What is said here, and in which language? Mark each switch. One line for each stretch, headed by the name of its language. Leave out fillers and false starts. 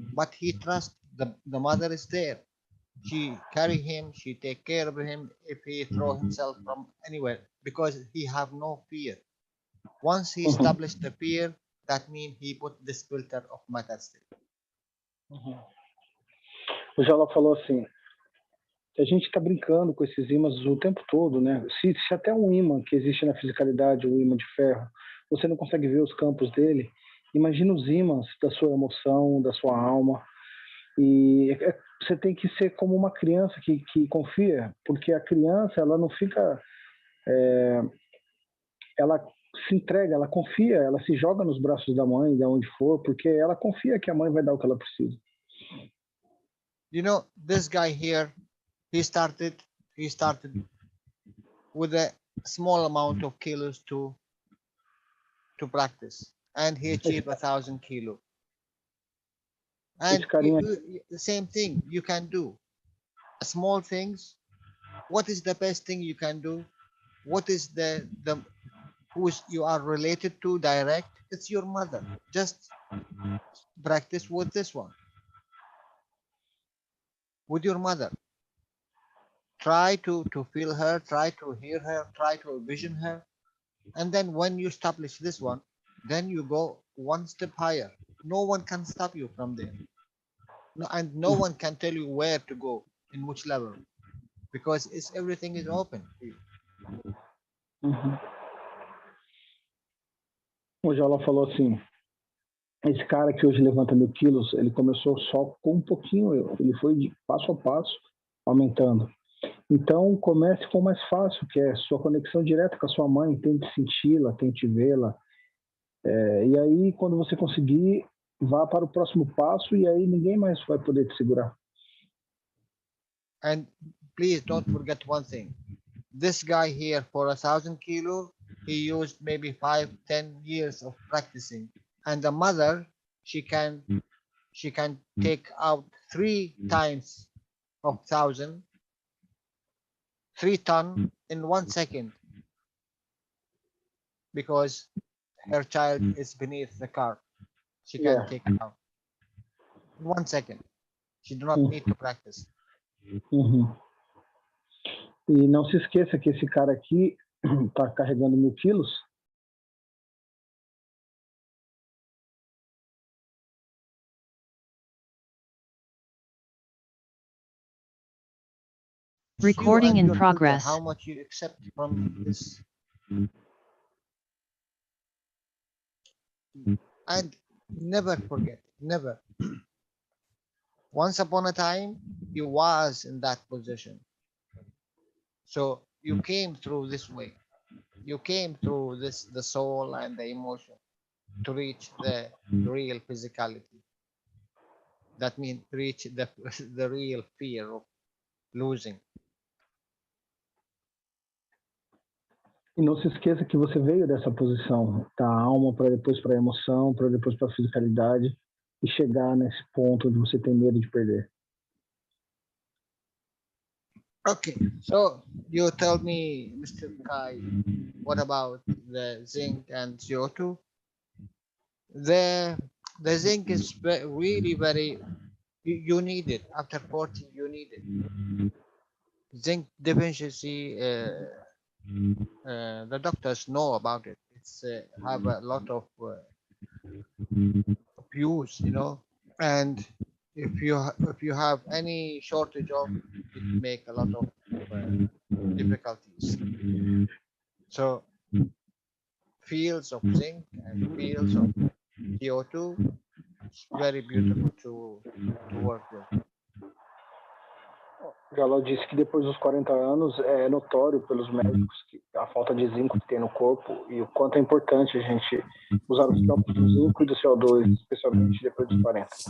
English: But he trusts the mother is there. She carry him, she take care of him if he throw himself from anywhere, because he have no fear. Once he established the fear, that means he put this filter of matter state.
Portuguese: O Jalal falou assim, a gente está brincando com esses ímãs o tempo todo, né? Se até um ímã que existe na fisicalidade, um ímã de ferro, você não consegue ver os campos dele, imagina os ímãs da sua emoção, da sua alma. E você tem que ser como uma criança que confia, porque a criança, ela não fica... ela se entrega, ela confia, ela se joga nos braços da mãe, de onde for, porque ela confia que a mãe vai dar o que ela precisa.
English: You know, this guy here, he started with a small amount of kilos to practice, and he achieved 1,000 kilos. And the same thing you can do. Small things. What is the best thing you can do? What is the who you are related to direct? It's your mother. Just practice with this one. With your mother. Try to feel her, try to hear her, try to envision her. And then when you establish this one, then you go one step higher. No one can stop you from there. And no one can tell you where to go, in which level. Because everything is open.
Portuguese: O Jalal falou assim, esse cara que hoje levanta 1.000 quilos, ele começou só com um pouquinho, ele foi de passo a passo aumentando. Então, comece com o mais fácil, que é sua conexão direta com a sua mãe, tente senti-la, tente vê-la, E aí, quando você conseguir, vá para o próximo passo e aí ninguém mais vai poder te segurar.
English: And please don't forget one thing. This guy here, for 1,000 kilo, he used maybe 5-10 years of practicing. And the mother, she can take out 3 times of 1,000, 3 ton in 1 second, because her child is beneath the car. She can take it out in 1 second. She do not need to practice.
Portuguese: E não se esqueça que esse cara aqui está carregando 1.000 quilos.
English: Recording in progress. How much you accept from this? And never forget, never. Once upon a time, you was in that position. So you came through this way. You came through this, the soul and the emotion, to reach the real physicality. That means reach the real fear of losing.
Portuguese: E não se esqueça que você veio dessa posição, da alma para depois para a emoção, para depois para a fisicalidade e chegar nesse ponto onde você tem medo de perder.
English: Okay, so you tell me, Mr. Kai, what about the zinc and CO2? The zinc is really very, you need it. After 40, you need it. Zinc deficiency, the doctors know about it. It's have a lot of abuse, you know, and if you have any shortage of it, make a lot of difficulties. So fields of zinc and fields of CO2, it's very beautiful to work with.
Portuguese: Jalal disse que depois dos 40 anos é notório pelos médicos que a falta de zinco que tem no corpo e o quanto é importante a gente usar os campos do zinco e do CO2, especialmente depois dos 40.